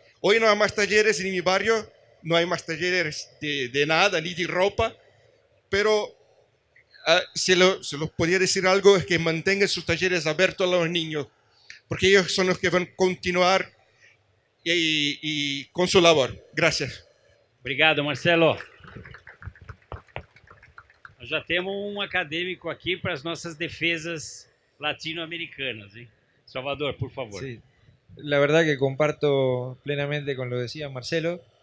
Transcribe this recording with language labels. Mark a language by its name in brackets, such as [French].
[Spanish] Hoy no hay más talleres en mi barrio, no hay más talleres de nada, ni de ropa, pero si los podría decir algo es que mantengan sus talleres abiertos a los niños, porque ellos son los que van a continuar y con su labor. Gracias. [Portuguese] Obrigado, Marcelo. Nós já temos um acadêmico aqui para as nossas defesas latino-americanas, hein? Salvador, por favor. [Spanish] Sí, la verdad que comparto plenamente con lo que decía Marcelo.